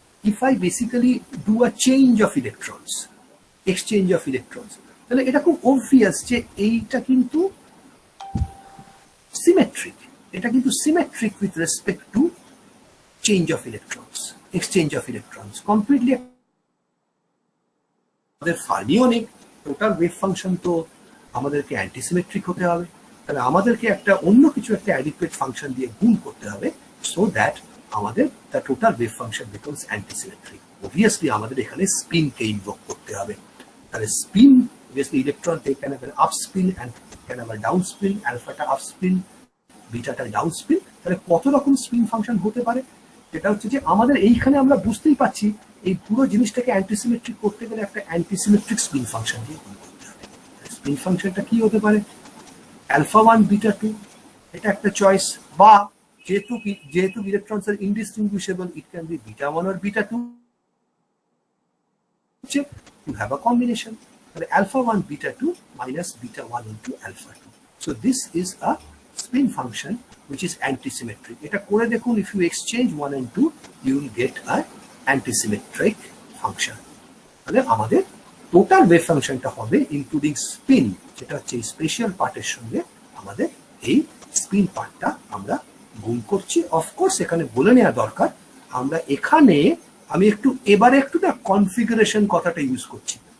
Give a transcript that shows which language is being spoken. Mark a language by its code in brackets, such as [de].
[en] if I basically do a change of electrons, exchange of electrons, [bn] তাহলে এটা খুব [en] obvious [bn] যে এইটা কিন্তু [en] symmetric, [bn] এটা কিন্তু [en] symmetric with respect to change of electrons, exchange of electrons, completely। [bn] আমাদের ফার্মিও নেই, টোটাল ওয়েভ ফাংশন তো আমাদেরকে অ্যান্টিসিমেট্রিক হতে হবে, তাহলে আমাদেরকে একটা অন্য কিছু একটা অ্যাডিকুয়েট ফাংশন দিয়ে গুণ করতে হবে, সো দ্যাট আমাদের the total wave function becomes antisymmetric. Obviously আমাদের এখানে স্পিনকে ইনভোক করতে হবে, তাহলে spin [en] obviously electron they can have an up spin and can have a down spin, alpha-টা up spin, [bn] বিটাটা down spin. তাহলে কত রকম স্পিন ফাংশন হতে পারে, সেটা হচ্ছে যে আমাদের এইখানে আমরা বুঝতেই পারছি এই পুরো জিনিসটাকে অ্যান্টিসিমেট্রিক করতে গেলে একটা অ্যান্টিসিমেট্রিক স্পিন ফাংশন দিয়ে গুণ করতে হবে। স্পিন ফাংশনটা কি হতে পারে, α1 β2, এটা একটা চয়েস, [en] বা যেহেতু ইলেকট্রনস আর indistinguishable, it can be β1 or β2, you have a combination, [bn] তাহলে [en] α1 β2 minus β1 into α2, so this is a spin function which is antisymmetric. [bn] এটা করে দেখুন, [en] if you exchange 1 and 2 you will get a antisymmetric function। [bn] তাহলে আমাদের total wave ফাংশনটা হবে including spin, যেটা হচ্ছে এই স্পেশাল পার্টের সঙ্গে আমাদের এই স্পিন পার্টটা আমরা গুণ করছি। অফকোর্স এখানে বলে নেওয়া দরকার, আমরা এখানে আমি এবারে একটু না কনফিগারেশন কথাটা ইউজ করছি।